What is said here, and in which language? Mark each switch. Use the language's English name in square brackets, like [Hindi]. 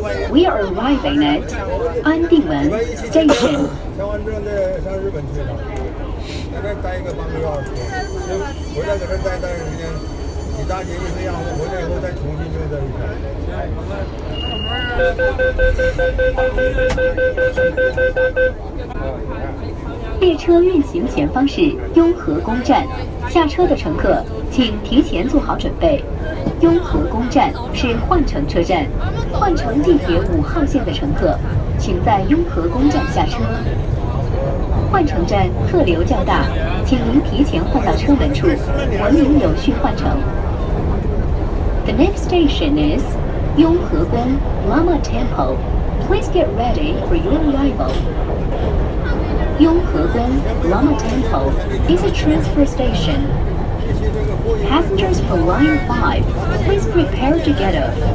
[English] We are arriving at 安定门 Station. [Chinese] 上完证再上日本去了，在这待个半个月20天，回来搁这待段时间，你大姐一这样，我回来以后再重新就在一块。列车运行前方是雍和宫站，下车的乘客请提前做好准备。雍和宫站是换乘车站，换乘地铁5号线的乘客，请在雍和宫站下车。换乘站客流较大，请您提前换到车门处，文明有序换乘。 [English] The next station is 雍和宫 Lama Temple. Please get ready for your arrival. 雍和宫 Lama Temple is a transfer station. Passengers for Line 5, please prepare to get off.